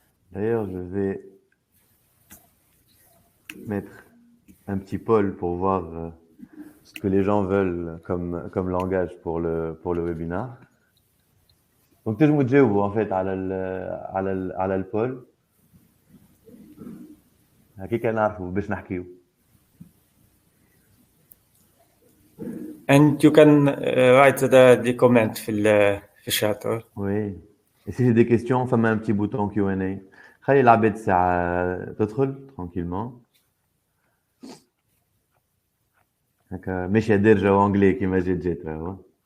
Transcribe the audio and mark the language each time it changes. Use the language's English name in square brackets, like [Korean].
[French] D'ailleurs, je vais mettre un petit poll pour voir ce que les gens veulent comme langage pour le webinaire. Donc [Arabic] تنجموا تجاوبوا [French] en fait [Arabic] على البول. هكيك نعرفوا باش نحكيو. [English] And you can write the comment [Arabic] في الشات. [French] Oui. Et si j'ai des questions, [Arabic] فما [French] un petit bouton Q&A. [Arabic] خلي العباد ساعة تدخل [French] tranquillement. [Arabic] هكا ماشي دارجة وانجلي كيما جات راهو.